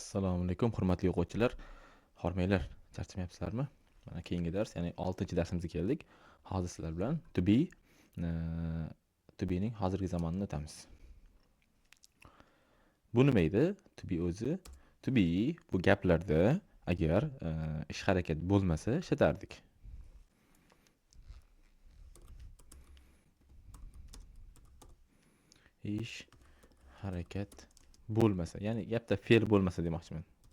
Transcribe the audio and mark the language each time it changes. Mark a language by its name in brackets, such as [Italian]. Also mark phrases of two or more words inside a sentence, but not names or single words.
[Uzbek] Assalomu alaykum, hurmatli o'quvchilar. Hormanglar, charchamayapsizlarmi? Mana keyingi dars, ya'ni 6-darsimizga keldik. Hozir sizlar bilan [English] to be [Uzbek] ning hozirgi zamonini o'tamiz. Bu nima edi? [English] To be [Uzbek] o'zi, [English] to be [Uzbek] bu gaplarda agar ish harakat bo'lmasa ishlatardik. Ish harakat bo'lmasa, ya'ni gapda fe'l bo'lmasa demoqchiman.